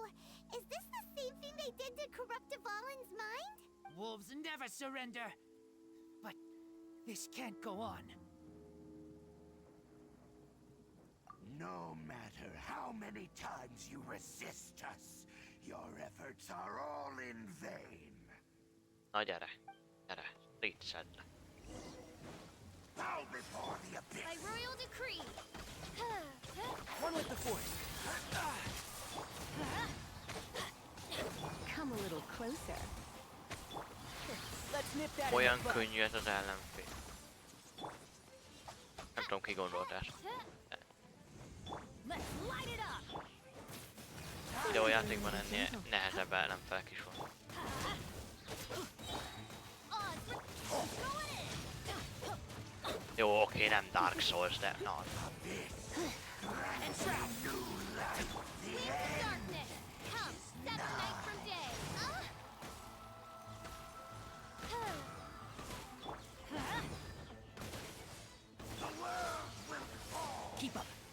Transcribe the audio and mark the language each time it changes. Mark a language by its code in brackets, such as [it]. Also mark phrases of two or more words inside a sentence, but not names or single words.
[en] Is this the same thing they did to corrupt Dvalin's mind? Wolves never surrender. But this can't go on. No matter how many times you resist us, your efforts are all in vain. [hu] Na gyere. Gyere. Rétszed le. [en] Bow before the abyss. By royal decree. One with the force. Come a little closer. Let's nip that in [hu] Olyan [en] the bud. [hu] könnyű ez az ellenfél. Nem tudom ki gondolt ezt. [en] Let's light it up. [hu] Videójátékban ennél nehezebb ellenfelek is van. Jó, oké, nem Dark Souls, de na. [en] And trap. Darkness. Come, sever night from day. Keep up.